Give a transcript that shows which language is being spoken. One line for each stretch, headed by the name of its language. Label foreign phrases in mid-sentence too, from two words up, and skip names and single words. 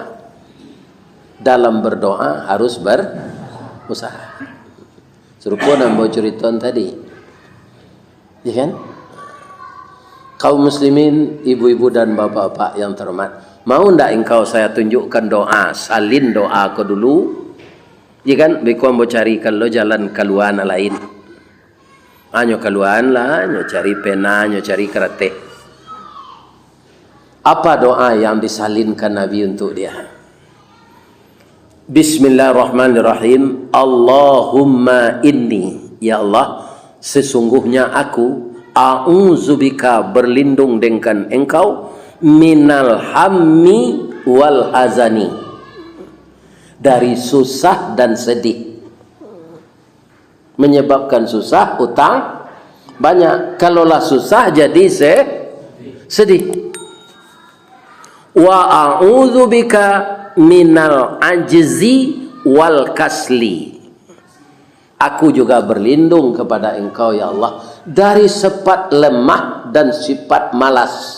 Indonesian: Dalam berdoa harus berusaha.
Minangkabau: Serupa nambo ceriton tadi.
Indonesian: Ya kan? Kaum muslimin, ibu-ibu dan bapak-bapak yang terhormat, mau ndak engkau saya tunjukkan doa, salin doa kau dulu? Ya kan,
Minangkabau: beko ambo carikan lo jalan keluar lain. Anyo keluar lah, anyo cari pena, anyo cari kerete.
Indonesian: Apa doa yang disalinkan Nabi untuk dia?
Arabic: بسم الله الرحمن الرحيم. اللهم إني,
Indonesian: ya Allah, sesungguhnya aku a'udzubika berlindung dengan engkau
Arabic: من الهم والحزن,
Indonesian: dari susah dan sedih. Menyebabkan susah, utang banyak. Kalaulah susah jadi sedih.
Arabic: وأعوذ بك من العجز والكسل,
Indonesian: aku juga berlindung kepada engkau ya Allah dari sifat lemah dan sifat malas.